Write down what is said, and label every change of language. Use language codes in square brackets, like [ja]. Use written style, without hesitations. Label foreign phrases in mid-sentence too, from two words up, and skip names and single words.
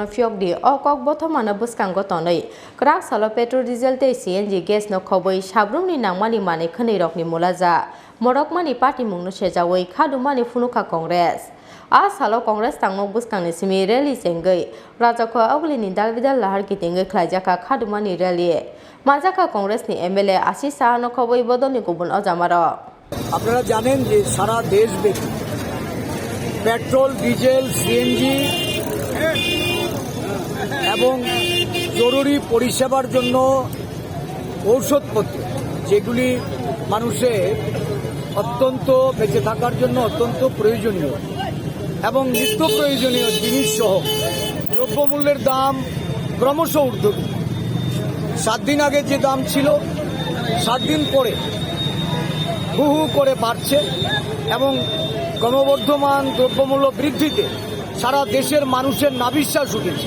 [trp] फियकदि अकक बथमानो बुस्कांगो तनै क्राक सालो पेट्रोल डिजेल ते सीएनजी गैस न खबई साब्रमनि नांगमानि माने खनि रकनि मुलाजा मरकमानि पार्टी मुंनो सेजावै खादुमानि फुनुका कांग्रेस आ सालो कांग्रेस तांनो बुस्कांनि सिमि रैली सेंगै राजाखौ अगलिनि दालबिदाल लाहार गिटिंगै खलाइजाखा खादुमानि रैली माजाखा कांग्रेसनि एमएलए आशिष साहानो खबई बदलनि गुबुन अजामारो [bn] আপনারা জানেন যে সারা দেশব্যাপী পেট্রোল ডিজেল সিএনজি এবং জরুরি পরিষেবার জন্য ঔষধপত্র যেগুলি মানুষের অত্যন্ত বেঁচে থাকার জন্য অত্যন্ত প্রয়োজনীয় এবং নিত্য প্রয়োজনীয় জিনিস সহ দ্রব্যমূল্যের দাম ক্রমশ ঊর্ধ্বমুখী 7 দিন আগে যে দাম ছিল 7 দিন পরে হু হু করে বাড়ছে এবং ক্রমবর্ধমান দ্রব্যমূল্য বৃদ্ধিতে সারা দেশের মানুষের নাভিশ্বাস উঠেছে।